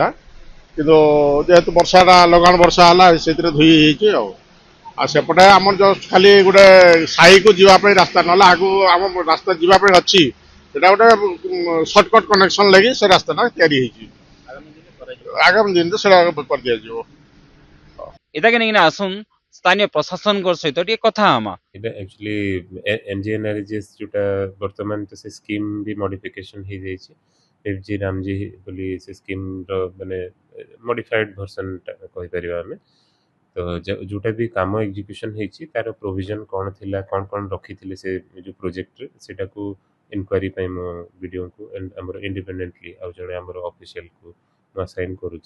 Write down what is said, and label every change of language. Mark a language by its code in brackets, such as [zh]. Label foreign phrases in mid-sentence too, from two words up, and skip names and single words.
[or] କିନ୍ତୁ ଯେହେତୁ ବର୍ଷାଟା ଲଗାଣ ବର୍ଷା ହେଲା, ସେଥିରେ ଧୋଇ ହେଇଯାଇଛି ଆଉ ସେପଟେ ଆମର ଜଷ୍ଟ ଖାଲି ଗୋଟେ ସାହିକୁ ଯିବା ପାଇଁ ରାସ୍ତା, ନହେଲେ ଆଗକୁ ଆମ ରାସ୍ତା ଯିବା ପାଇଁ ଅଛି, ସେଟା ଗୋଟେ [en] shortcut connection [or] ଲାଗି ସେ ରାସ୍ତାଟା ତିଆରି ହେଇଛି। ଆଗାମୀ ଦିନରେ ସେଟା କରିଦିଆଯିବ। ଏଟାକେ ନେଇକିନା ଆସୁନ୍ ସ୍ଥାନୀୟ ପ୍ରଶାସନଙ୍କ ସହିତ ଟିକେ କଥା ହମା। ଏଟା ଏକଚୁଆଲି ଏନଜିଏନଆରଜିଏସ ଯେଟା ବର୍ତ୍ତମାନ ତ ସେ ସ୍କିମ ବି ମଡିଫିକେସନ୍ ହେଇଯାଇଛି। ଏଫଜି ରାମଜି ବୋଲି ସେ ସ୍କିମ୍ର ମାନେ [en] modified version [or] କହିପାରିବା ଆମେ। ତ ଯୋଉଟା ବି କାମ ଏକ୍ଜିକ୍ୟୁସନ୍ ହେଇଛି ତାର ପ୍ରୋଭିଜନ୍ କ'ଣ ଥିଲା, କ'ଣ ରଖିଥିଲେ ସେ ଯୋଉ ପ୍ରୋଜେକ୍ଟରେ, ସେଟାକୁ ଇନକ୍ୱାରି ପାଇଁ ମୁଁ ବିଡ଼ିଓଙ୍କୁ ଆମର ଇଣ୍ଡିପେଣ୍ଡେଣ୍ଟଲି ଆଉ ଜଣେ ଆମର ଅଫିସିଆଲକୁ ମୁଁ ଆସାଇନ୍ କରୁଛି।